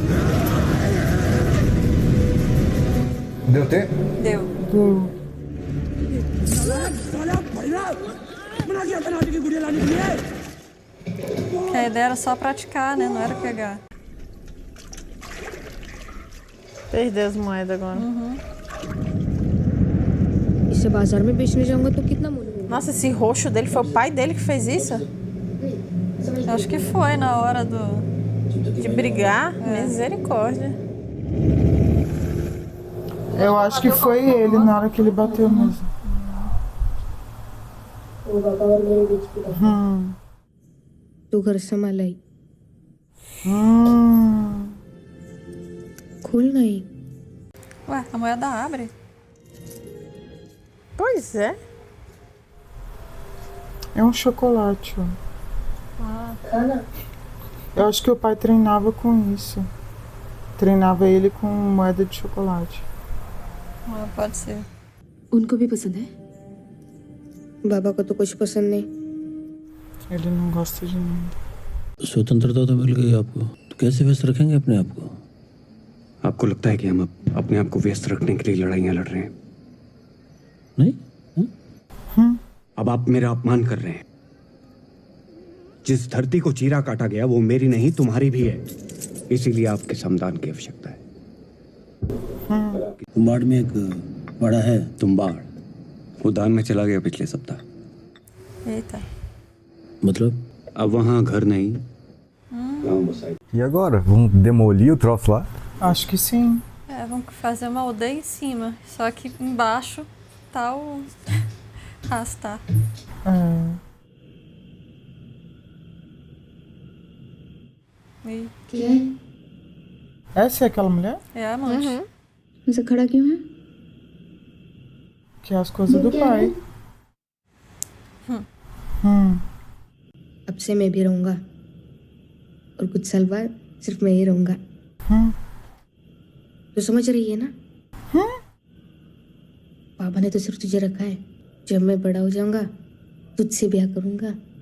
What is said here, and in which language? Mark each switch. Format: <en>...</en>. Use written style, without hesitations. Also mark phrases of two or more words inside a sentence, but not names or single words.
<pt>Deu tempo? Deu. Que a ideia era só praticar, né? Não era pegar. Perdeu as moedas agora.</pt> <hi>इसे बाजार में बेचने जाऊंगा तो कितना मूल्य?</hi> <pt>Nossa, esse roxo dele foi o pai dele que fez isso? Acho que foi na hora De brigar? Misericórdia. Eu acho que foi ele na hora que ele bateu mesmo.</pt> <hi>तू घर संभाल आई। खुल नहीं।</hi> <pt>Ué, a moeda abre. Pois é. É um chocolate, ó. Eu acho que o pai treinava com isso. Treinava ele com moeda de chocolate. Ah, pode ser.</pt> <hi>उनको भी पसंद है? बाबा को तो कुछ पसंद नहीं।</hi> <pt>Ele não gosta de nada.</pt> <hi>स्वतंत्रता तो मिल गई आपको, तो कैसे व्यस्त रखेंगे अपने आप को? आपको लगता है कि हम अब अपने आप को व्यस्त रखने के लिए लड़ाइयां लड़ रहे हैं? नहीं? अब आप मेरा अपमान कर रहे हैं। जिस धरती को चीरा काटा गया वो मेरी नहीं तुम्हारी भी है, इसीलिए आपके समदान की आवश्यकता है। कुम्बाड़ में एक बड़ा है। तुम्बाड़ वो दान में चला गया पिछले सप्ताह।</hi> <pt>Eita.</pt> <hi>मतलब? अब वहाँ घर नहीं, गाँव बसाई।</hi> <pt>E agora? Vamos demolir o troço lá? Acho que sim. É, vamos fazer uma aldeia em cima. Só que embaixo tá o Rastar. E</pt> <hi>क्या है?</hi> <pt>Essa é aquela mulher? é a amante.</pt> <hi>ऐसा खड़ा क्यों है?</hi> <pt>Que é as coisas do pai.</pt> <hi>अब से मैं भी रहूंगा और कुछ साल बाद सिर्फ मैं ही रहूंगा। तो समझ रही है ना? पापा ने तो सिर्फ तुझे रखा है। जब मैं बड़ा हो जाऊंगा तुझसे ब्याह करूंगा।</hi>